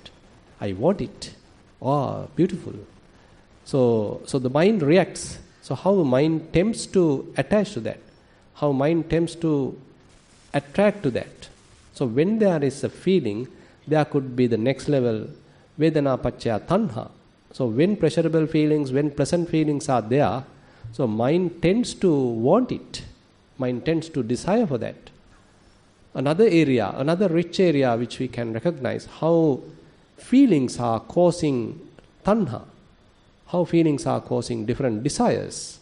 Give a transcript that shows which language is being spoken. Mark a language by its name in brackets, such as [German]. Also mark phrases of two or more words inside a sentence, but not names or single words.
[English] I want it. Oh, beautiful. So the mind reacts. So how the mind tempts to attach to that? How mind tempts to attract to that? So when there is a feeling, there could be the next level, [Pali] Vedana paccaya tanha. [English] So when pleasurable feelings, when pleasant feelings are there, so mind tends to want it. Mind tends to desire for that. Another area, another rich area which we can recognize, how feelings are causing tanha, how feelings are causing different desires.